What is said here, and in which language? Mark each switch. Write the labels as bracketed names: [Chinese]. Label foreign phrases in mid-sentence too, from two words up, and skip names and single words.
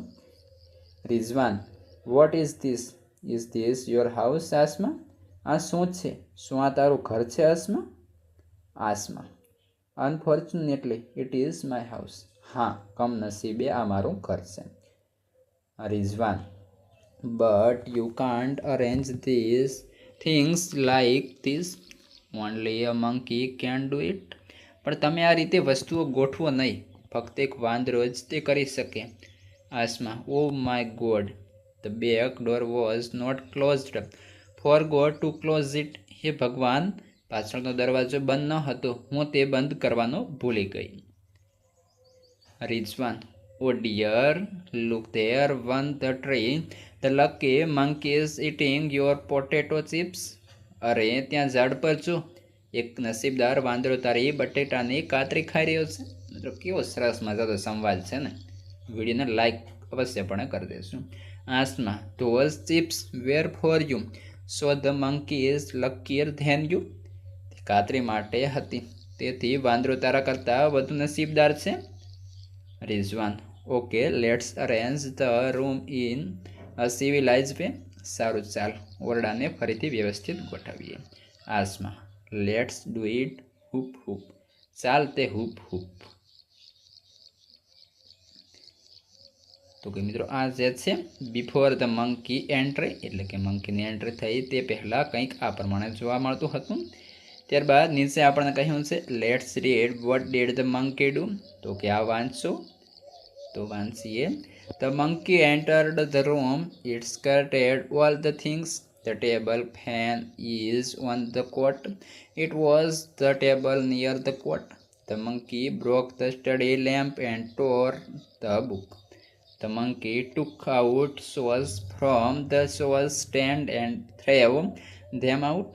[English] રિઝવાન what is this your house આસમા. [Gujarati] આ શું છે? શું આ તારું ઘર છે આસમા? [English] આસમા unfortunately it is my house. [Gujarati] હા કમનસીબે આ મારું ઘર છે. [English] રિઝવાન But you can't arrange these things like this. Only a monkey can do it. [Gujarati] પણ તમે આ રીતે વસ્તુઓ ગોઠવો નહીં. ફક્ત એક વાંદરો જ તે કરી શકે. આસમા [English] oh my god. The back door was not closed. Forgot to close it. [Gujarati] હે ભગવાન, પાછળનો દરવાજો બંધ ન હતો, હું તે બંધ કરવાનો ભૂલી ગઈ. [English] રિઝવાન Oh dear, look there on the tree. The lucky monkey is eating your potato chips. [Gujarati] અરે ત્યાં ઝાડ પર જો, એક નસીબદાર વાંદરો તારી બટેટાની કાતરી ખાઈ રહ્યો છે. મિત્રો કેવો સરસ મજાનો સંવાદ છે ને. વિડીયોને લાઈક અવશ્યપણે કરી દેશું. [English] આસમા those chips were for you. So the monkey is luckier than you. [Gujarati] કાતરી માટે હતી, તેથી વાંદરો તારા કરતાં વધુ નસીબદાર છે. [English] રિઝવાન okay let's arrange the room in a civilize way. [Gujarati] સારું ચાલ ઓરડાને ફરીથી વ્યવસ્થિત ગોઠવીએ. [English] આસમા let's do it whoop whoop. [Gujarati] ચાલ તે હૂપ હૂપ. તો કે મિત્રો આ જે છે [English] before the monkey entry [Gujarati] એટલે કે મંકીની એન્ટ્રી થઈ તે પહેલાં કંઈક આ પ્રમાણે જોવા મળતું હતું. ત્યારબાદ નીચે આપણને કહ્યું છે [English] let's read what did the monkey do. [Gujarati] તો કે આ વાંચો. તો વાંચીએ. [English] The monkey entered the room. It skirted all the things. The table fan is on the cot. It was the table near the cot. The monkey broke the study lamp and tore the book. The monkey took out shoes from the shoe stand and threw them out.